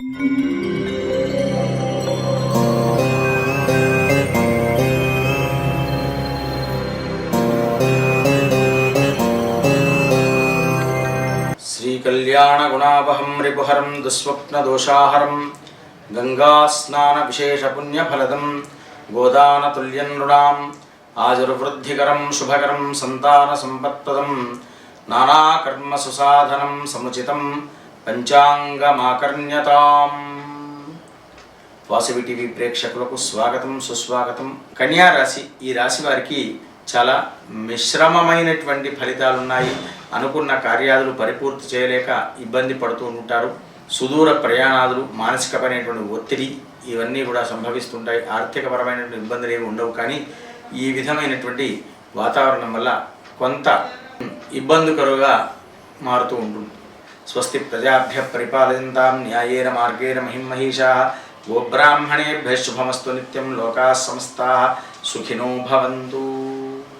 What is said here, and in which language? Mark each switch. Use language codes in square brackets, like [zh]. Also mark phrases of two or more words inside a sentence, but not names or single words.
[sa] कल्याणगुणावहं रिपुहरं दुःस्वप्नदोषाहरं गंगास्नानविशेषपुण्यफलदं गोदानतुल्यं नृणाम् आजुर्वृद्धिकरं शुभकरं सन्तानसम्पत्प्रदं नानाकर्मसुसाधनं समुचितं पंचांगमाकर्ण्यताम्। [te] వాసవి టీవీ ప్రేక్షకులకు స్వాగతం సుస్వాగతం। కన్యా రాశి, ఈ రాశి వారికి చాలా మిశ్రమమైనటువంటి ఫలితాలు ఉన్నాయి। అనుకున్న కార్యాలు పరిపూర్తి చేయలేక ఇబ్బంది పడుతూ ఉంటారు। సుదూర ప్రయాణాలు, మానసికమైనటువంటి ఒత్తిడి ఇవన్నీ కూడా సంభవిస్తుంటాయి। ఆర్థికపరమైనటువంటి ఇబ్బందులు ఏమి ఉండవు, కానీ ఈ విధమైనటువంటి వాతావరణం వల్ల కొంత ఇబ్బందికరంగా మారుతూ ఉంటుంది। [sa] స్వస్తి ప్రజాభ్య పరిపాలయంతాం న్యాయేన మార్గేణ మహిమహీషాః గోబ్రాహ్మణేభ్యః శుభమస్తు నిత్యం లోకాః సమస్తాః సుఖినో భవంతు।